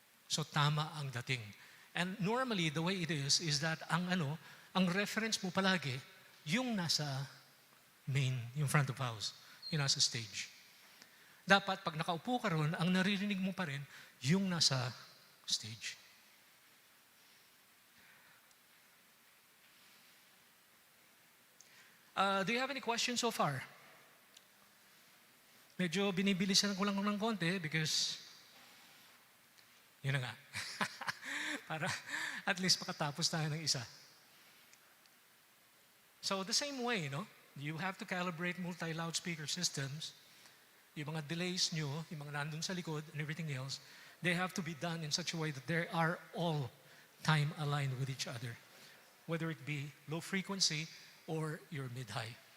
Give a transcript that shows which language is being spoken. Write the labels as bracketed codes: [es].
[tl] So tama ang dating. [en] And normally, the way it is that [tl] ang reference mo palagi, yung nasa main, yung front of house, yung nasa stage. Dapat, pag nakaupo ka ron, ang naririnig mo pa rin, yung nasa stage. [en] Do you have any questions so far? [tl] Medyo binibilisan ko lang ng konti because, yun na nga. Para at least makatapos tayo ng isa. [en] So the same way, no? You have to calibrate multi-loudspeaker systems. [tl] Yung mga delays nyo, yung mga nandun sa likod [en] and everything else, they have to be done in such a way that they are all time aligned with each other, whether it be low frequency or your mid-high.